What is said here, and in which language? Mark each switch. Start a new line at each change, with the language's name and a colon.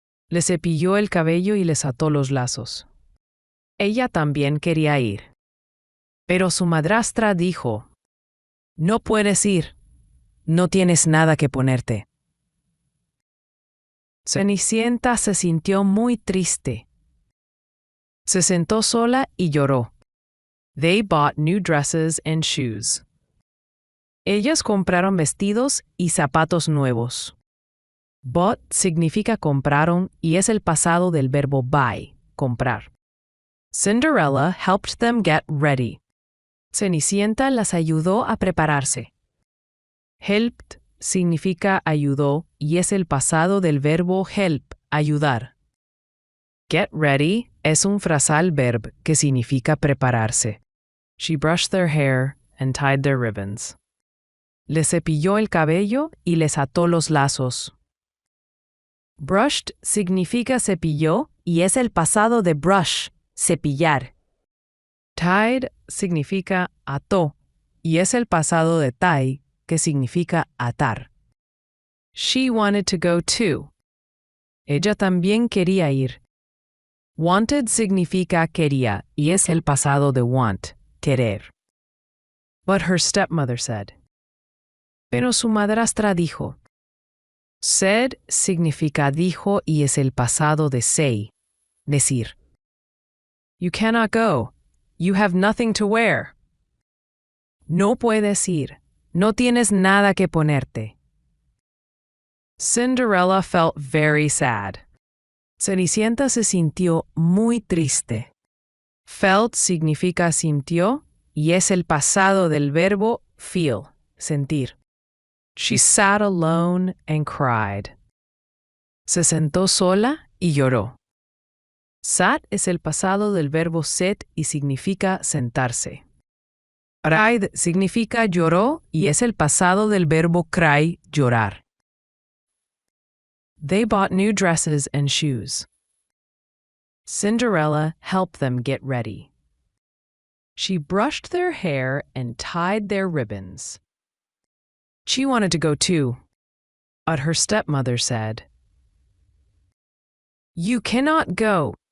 Spanish: Le cepilló el cabello y les ató los lazos. Ella también quería ir. Pero su madrastra dijo, "No puedes ir. No tienes nada que ponerte." Cenicienta se sintió muy triste. Se sentó sola y lloró.
English: They bought new dresses and shoes.
Spanish: Ellas compraron vestidos y zapatos nuevos. Bought significa compraron y es el pasado del verbo buy, comprar.
English: Cinderella helped them get ready.
Spanish: Cenicienta las ayudó a prepararse. Helped significa ayudó y es el pasado del verbo help, ayudar. Get ready es un frasal verb que significa prepararse.
English: She brushed their hair and tied their ribbons.
Spanish: Les cepilló el cabello y les ató los lazos. Brushed significa cepilló y es el pasado de brush, cepillar. Tied significa ató y es el pasado de tie, que significa atar.
English: She wanted to go too.
Spanish: Ella también quería ir. Wanted significa quería y es el pasado de want, querer.
English: But her stepmother said.
Spanish: Pero su madrastra dijo. Said significa dijo y es el pasado de say, decir.
English: You cannot go. You have nothing to wear.
Spanish: No puedes ir. No tienes nada que ponerte.
English: Cinderella felt very sad.
Spanish: Cenicienta se sintió muy triste. Felt significa sintió y es el pasado del verbo feel, sentir.
English: She sat alone and cried.
Spanish: Se sentó sola y lloró. Sat es el pasado del verbo sit y significa sentarse. Cried significa lloró y es el pasado del verbo cry, llorar.
English: They bought new dresses and shoes. Cinderella helped them get ready. She brushed their hair and tied their ribbons. She wanted to go too, but her stepmother said, "You cannot go.